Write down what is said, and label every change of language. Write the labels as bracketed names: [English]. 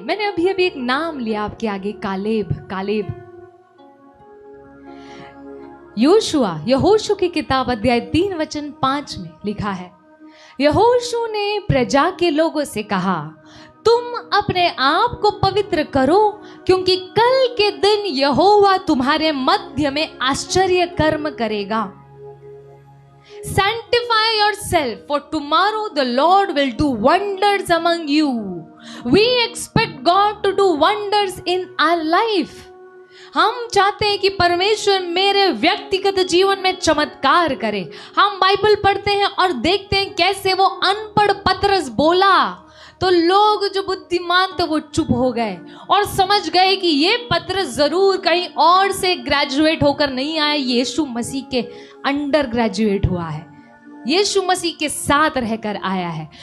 [Hindi] मैंने अभी अभी एक नाम लिया आपके आगे, कालेब। कालेब यहोशू की किताब अध्याय 3 वचन 5 में लिखा है, यहोशू ने प्रजा के लोगों से कहा, तुम अपने आप को पवित्र करो, क्योंकि कल के दिन यहोवा तुम्हारे मध्य में आश्चर्य कर्म करेगा। [English] Sanctify yourself, for tomorrow the Lord will do wonders among you. We expect God to do wonders in our life. [Hindi] हम चाहते हैं कि परमेश्वर मेरे व्यक्तिगत जीवन में चमत्कार करे। हम बाइबल पढ़ते हैं और देखते हैं कैसे वो अनपढ़ पतरस बोला तो लोग जो बुद्धिमान थे वो चुप हो गए और समझ गए कि ये पतरस जरूर कहीं और से ग्रेजुएट होकर नहीं आया, यीशु मसीह के अंडर ग्रेजुएट हुआ है, यीशु मसीह के साथ रहकर आया है।